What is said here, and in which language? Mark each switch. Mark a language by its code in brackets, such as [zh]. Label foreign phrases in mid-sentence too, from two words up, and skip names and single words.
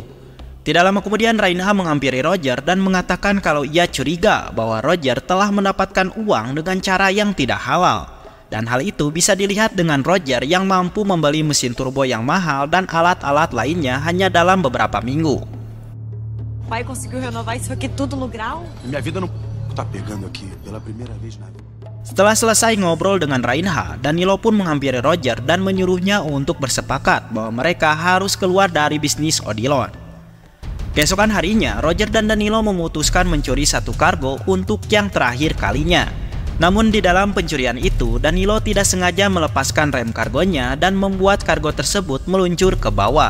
[id] Tidak lama kemudian Reinha menghampiri Roger dan mengatakan kalau ia curiga bahwa Roger telah mendapatkan uang dengan cara yang tidak halal. Dan hal itu bisa dilihat dengan Roger yang mampu membeli mesin turbo yang mahal dan alat-alat lainnya hanya dalam beberapa minggu. [pt] Pai conseguiu renovar isso aqui tudo no grau? Minha vida não tá pegando aqui pela primeira vez na vida. [id] Setelah selesai ngobrol dengan Reinha, Danilo pun menghampiri Roger dan menyuruhnya untuk bersepakat bahwa mereka harus keluar dari bisnis Odilon. Keesokan harinya, Roger dan Danilo memutuskan mencuri satu kargo untuk yang terakhir kalinya. Namun di dalam pencurian itu, Danilo tidak sengaja melepaskan rem kargonya dan membuat kargo tersebut meluncur ke bawah.